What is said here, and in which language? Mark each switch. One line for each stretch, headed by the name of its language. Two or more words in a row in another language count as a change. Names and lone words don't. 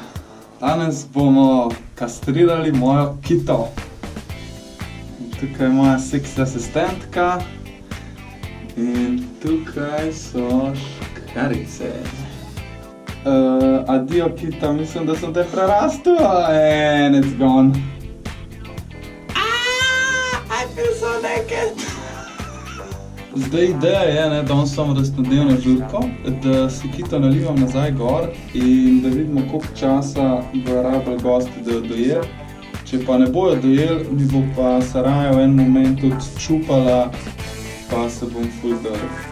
Slovenian: Danes bomo kastrirali mojo Kito. Tukaj je moja seksi asistentka. In tukaj so škarice. Adijo, Kita, mislim, da sem te prerastel,
English: and it's gone. I feel so naked.
Slovenian: Zdaj ideja je, da imam rojstnodnevno žurko, da si Kito nalivam nazaj gor in da vidimo, koliko časa bojo rabili gosti, da jo dojer. Če pa ne bojo dojel, mi bo pa Saraja v en moment tudi čupala, pa se bom ful drl.